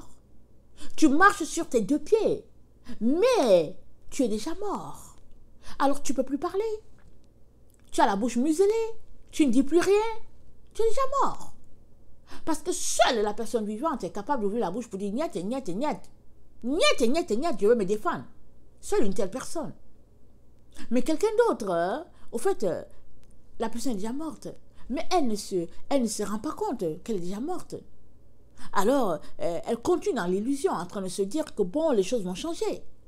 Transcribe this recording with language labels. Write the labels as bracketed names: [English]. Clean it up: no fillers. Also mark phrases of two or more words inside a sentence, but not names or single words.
[French] Tu marches sur tes deux pieds. Mais tu es déjà mort. Alors tu ne peux plus parler. Tu as la bouche muselée. Tu ne dis plus rien. Tu es déjà mort. Parce que seule la personne vivante est capable d'ouvrir la bouche pour dire niet, niet, niet. Niet, niet, niet, je veux me défendre. Seule une telle personne. Mais quelqu'un d'autre, au fait, la personne est déjà morte. Mais elle ne se rend pas compte qu'elle est déjà morte. Alors, elle continue dans l'illusion, en train de se dire que bon, les choses vont changer.